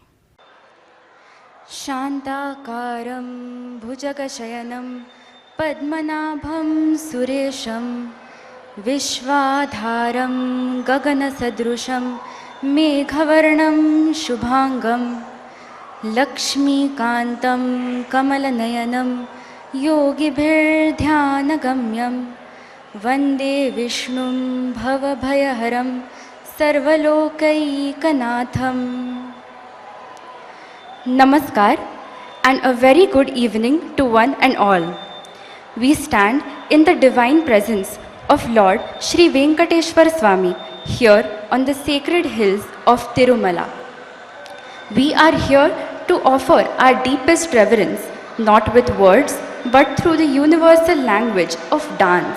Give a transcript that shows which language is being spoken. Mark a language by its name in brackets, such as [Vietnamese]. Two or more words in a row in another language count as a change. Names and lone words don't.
[Sanskrit] శాంతాకారం భుజగశయనం పద్మనాభం సురేశం విశ్వాధారం గగనసదృశం మేఘవర్ణం శుభాంగం లక్ష్మీకాంతం కమలనయనం योगिभिर्ध्यानगम्यं वन्दे विष्णुं भवभयहरं सर्वलोकैकनाथं. [English] Namaskar and a very good evening to one and all. We stand in the divine presence of Lord Shri Venkateshwar Swami here on the sacred hills of Tirumala. We are here to offer our deepest reverence, not with words, but through the universal language of dance.